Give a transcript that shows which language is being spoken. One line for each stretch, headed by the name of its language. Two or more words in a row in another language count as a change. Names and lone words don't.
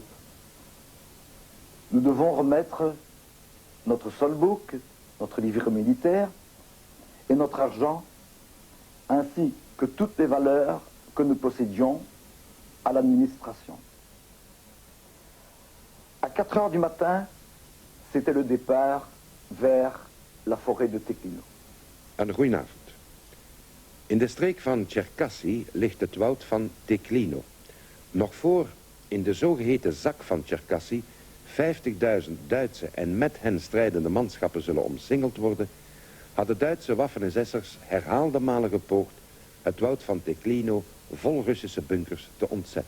French: Nous devons remettre notre solbook, notre livret militaire et notre argent, ainsi que toutes les valeurs que nous possédions à l'administration. À 4 heures du matin, c'était le départ vers la forêt de Tequino.
Dutch: Een goedenavond. In de streek van Cherkassy ligt het woud van Teklino. Nog voor in de zogeheten zak van Cherkassy 50.000 Duitse en met hen strijdende manschappen zullen omsingeld worden, hadden Duitse waffen-SS'ers herhaalde malen gepoogd het woud van Teklino vol Russische bunkers te ontzetten.